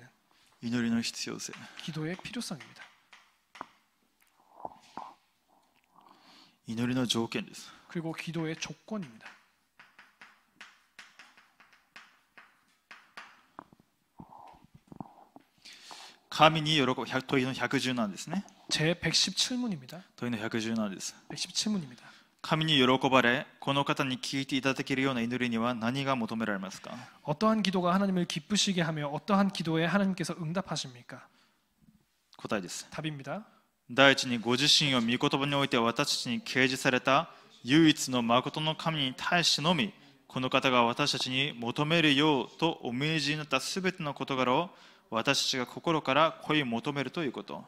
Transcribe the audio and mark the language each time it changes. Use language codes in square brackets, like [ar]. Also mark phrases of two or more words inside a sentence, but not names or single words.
[ja] 祈りの必要性。 [ko] 기도의 필요성입니다. [ja] 祈りの条件です。 [ko] 그리고 기도의 조건입니다. [ja] 神に喜ぶ問いの117ですね。 [ko] 제 117문입니다. [ja] 問いの117です。 [ko] 117문입니다. [ja] 神に喜ばれ、この方に聞いていただけるような祈りには何が求められますか？ [ko] 어떠한 기도가 하나님을 기쁘시게 하며 어떠한 기도에 하나님께서 응답하십니까? [ja] 答えです。 [ko] 답입니다. [ja] 第一にご自身を御言葉において私たちに掲示された唯一の誠の神に対してのみ、この方が私たちに求めるようとお命じになったすべての事柄を私たちが心から恋求めるということ。